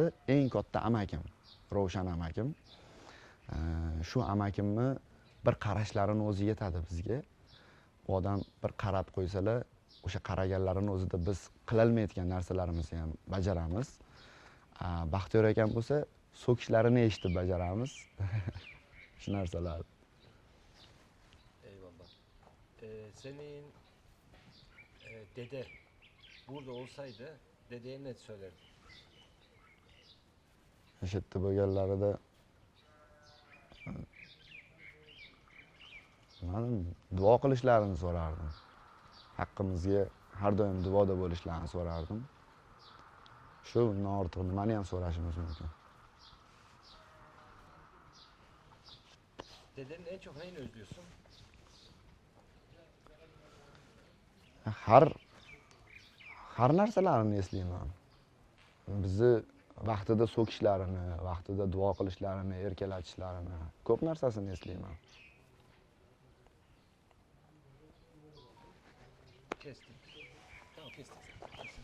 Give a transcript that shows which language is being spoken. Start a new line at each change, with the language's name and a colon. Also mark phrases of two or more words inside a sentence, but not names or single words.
Uzbek: Eng katta amakim, Ravshan amakim. Shu amakimni bir qarashlarini o'zi yetadi bizga. Bu odam bir qarab qo'ysalar, o'sha qaraganlarini o'zida biz qilolmayotgan narsalarimizni ham bajaramiz. Baxtiyor akam bo'lsa, so'kishlarini eshitib bajaramiz. Shu narsalar.
Turkish: Eyvallah. Senin dede burada olsaydı dedeye ne söylerdin?
Uzbek: O'sha yerda bo'lganlarida men duo qilishlarini so'rardim. Haqqimizga har doim duoda bo'lishlarini so'rardim. Shu undan ortiq nimani ham so'rashimiz mumkin.
Turkish: Dedenin en çok neyini özlüyorsun?
Uzbek: Har narsalarini eslayman. Bizni vaqtida so'kishlarini, vaqtida duo qilishlarini, erkalatishlarini, ko'p narsasini eslayman.
Turkish: Kestik. Tamam kestik.